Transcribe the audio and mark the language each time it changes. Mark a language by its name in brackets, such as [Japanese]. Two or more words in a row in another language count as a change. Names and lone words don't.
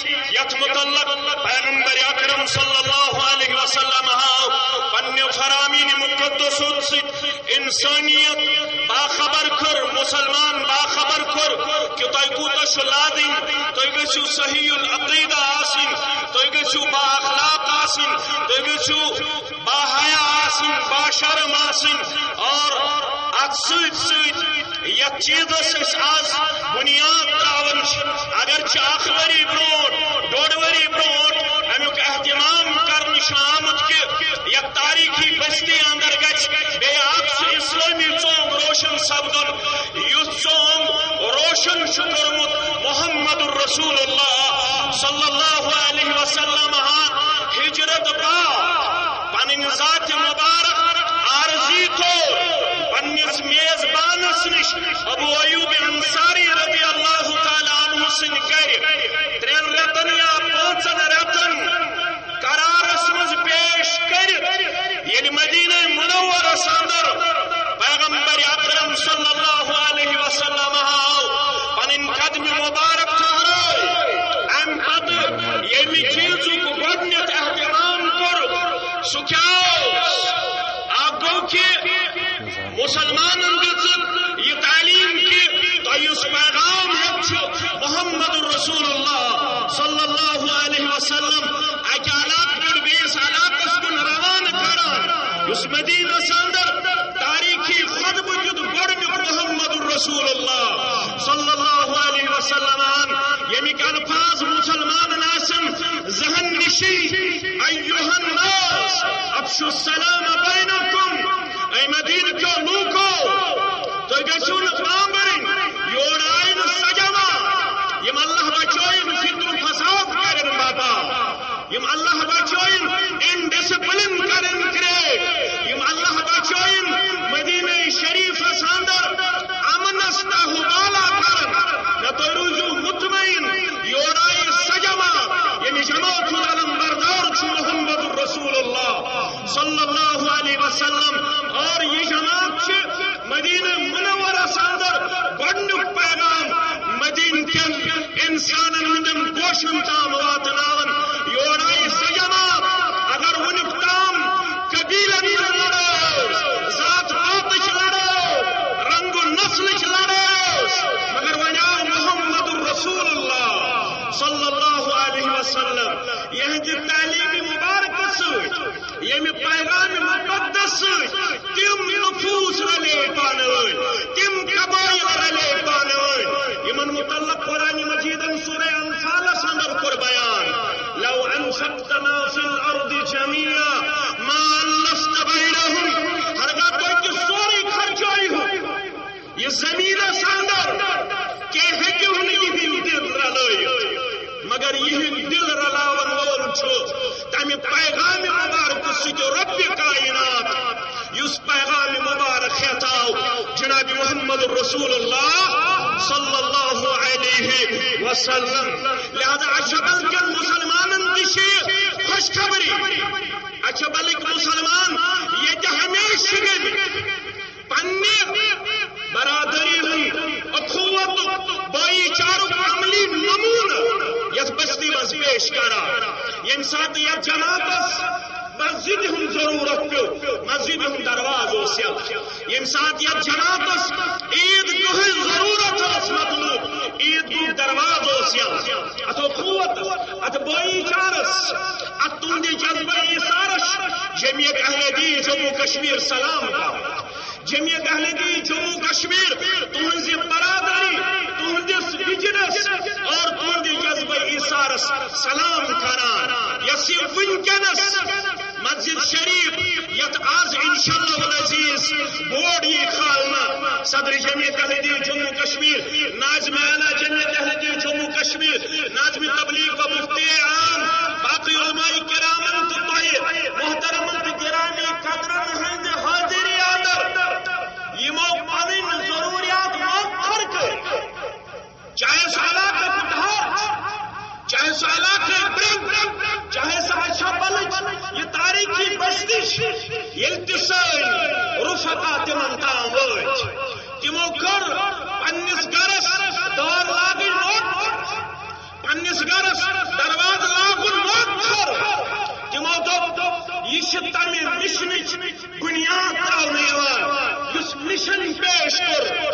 [Kashmiri] یت متعلق پیغمبر اکرم [Arabic] صلی اللہ علیہ وسلم [Kashmiri] پنہ فرامین مقدس انسانیت باخبر کر، مسلمان باخبر کر کہ تہ کوتہ لادن، تہ گژھو صحیح العقیدہ آسن، تہ گژھو با اخلاق آسن، تہ گژھو با حیا آسن، با شرم آسن اور ات سۭتۍ سۭتۍ یت چیزس آز بنیاد تراون اگرچہ اخ وری برونٹ ڈوڑ وری برونٹ امیک اہتمام کرنے آمت کہ یک تاریخی بستی اندر گچھ بے اسلامی ژونگ روشن سپدن یس ژونگ روشن کرمت محمد الرسول اللہ [Arabic] صلی اللہ علیہ وسلم [Kashmiri] ہجرت با پنن ذات مبارک عارضی تو پنس میزبانس نش ابو ایوب انصاری [Arabic] رضی اللہ تعالی عنہ [Kashmiri] سن گر 3 رتن یا 5 رتن قرارس مز پیش کر یل مدینہ منورہ اندر پیغمبر اکرم [Arabic] صلی اللہ علیہ وسلم [Kashmiri] پنن قدم مبارک ٹھہرائے ام پتہ یمی چیزک گۄڈنیتھ احترام کور سہ کیا گو کہ مسلمانن دژ یہ تعلیم کہ تہس پیغام محمد الرسول اللہ [Arabic] صلی اللہ علیہ وسلم [Kashmiri] اکہ علاقہ پہ بیس علاقس کن روانہ کران اس مدینہ اندر تاریخی خطبہ دیت گۄڈنیُک محمد الرسول اللہ [Arabic] صلی اللہ علیہ وسلم [Kashmiri] یمیک الفاظ مسلمان آسن ذہن نشی [Arabic] ایھا الناس افشوا السلام بینکم [Urdu] اے مدینہ کے [Kashmiri] لوکو تو گژھو نہ پامبرن یور آئین سجما یم اللہ بچوین فتن فساد کرن بابا یم اللہ بچوین انڈسپلن کرن کریٹ یم اللہ بچوین مدینہ شریف اندر امنس تہوالا کرن نہ تو روزو مطمئن یور آئین سجما یم جماعت علمبردار چھ محمد الرسول اللہ [Arabic] صلی اللہ علیہ وسلم [Kashmiri] اور یہ جماعت مدینہ منورہ اندر گۄڈنیُک پیغام مدینہ کین انسانن ہندن گوشن تام واتناون یور آئی سہ جماعت اگر ونیُک تام قبیلن لڑو ذات پاتچ لڑو رنگ و نسلچ لڑو مگر ون آو محمد الرسول اللہ [Arabic] صلی اللہ علیہ وسلم [Kashmiri] یہندِ تعلیم مبارک سۭتۍ ییٚمہِ پیغام مقدس تم نفوس رلے پانہ تم قبائل رلے پانہ یمن متعلق قرآن مجید سورہ انفال اندر کور بیان [Arabic] لو انفقتنا فی الارض جميعا ما الفت بینہم [Kashmiri] ہرگاہ تو کہ سوری خرچائی ہو یہ زمین اندر کہ ہیکو نہیں دل رلائے مگر یہ دل رلاون وول چھو تمہ پیغام مبارک سۭتۍ رب کائنات یس پیغام مبارک خطاو جناب محمد الرسول اللہ [Arabic] صلی اللہ علیہ وسلم [Kashmiri] لہذا اچھبل کے مسلمانن دشی خوشخبری اچھبلک مسلمان یہ ہمیشہ گئی پنہ برادری ہند اخوت بائی چارک عملی نمونہ یس بستی مز پیش کرا یم سات یا جماعتس مسجد ہم ضرورت پیو مسجد ہم دروازہ اوس یم سات یا جماعتس عید گاہ ضرورت اس مطلوب عید گاہ دروازہ اوس ات اخوت ات بائی چارس ات تہندِ جذبہ ایثارس جمعیت اہل دین جموں کشمیر سلام کا جمعیت اہل دین جموں کشمیر تہذ برادری تہندس وجنس اور تہند جذبہ ایثارس سلام کران یس ونکس مسجد شریف یت آز [Arabic] انشاءاللہ العزیز [Kashmiri] بورڈ یہ کھالنا صدر جمعیت اہل دین جموں کشمیر ناظم اعلیٰ جمعیت اہل دین جموں کشمیر ناظم تبلیغ و مفتی عام باقی علماء کرامن تو محترمن گرامی قدرن ہند حاضری اندر یمو پنن ضروریات مؤخر کر چاہے سہ علاقہ کٹھار چاہے سہ علاقہ برنگ چاہے سہ اچھبلچ یہ تاریخی بستی یلتسائی رفقا تمن تام وچ تمو کر پنس گرس دار لاگن نوٹ پنس گرس دروازہ لاگن نوٹ تمو دوپ یہ تمہ مشنچ بنیاد تراؤن اس مشن پیش کر